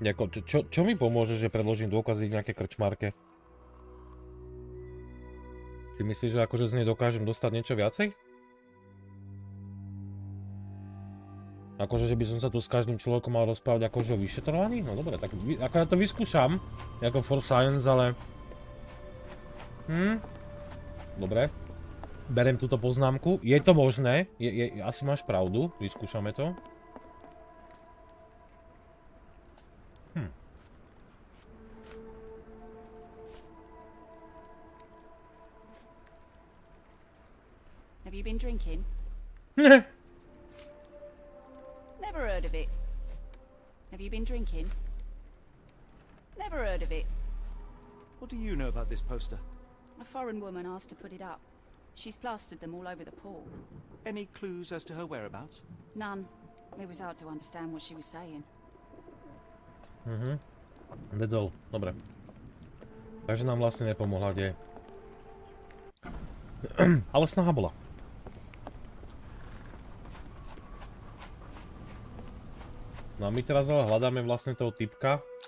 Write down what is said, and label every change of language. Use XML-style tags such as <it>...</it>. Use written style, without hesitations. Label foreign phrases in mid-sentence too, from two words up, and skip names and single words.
<sk>Čo mi pomôže, že predložím dôkazy nejaké krčmárke? Ty myslíš, že akože z nej dokážem dostať niečo viacej? Akože, že by som sa tu s každým človekom mal rozprávať akože o vyšetrovaní? No dobre, tak ako ja to vyskúšam, ako</sk> <en>for science,</en> <sk>ale... Dobre. Berem túto poznámku. Je to možné, asi máš pravdu, vyskúšame to.</sk> <en>Have you been drinking? Never heard of it. Have you been drinking? Never heard of it. What do you know about this poster? A foreign woman asked to put it up. She's plastered them all over the pool. Any clues as to her whereabouts? None. It was hard to understand what she was saying.</en> <sk>Dedol, dobre. Takže nám vlastne nepomohla, kde. Ale snaha bola. No a my teraz ale hľadáme vlastne toho typka.</sk>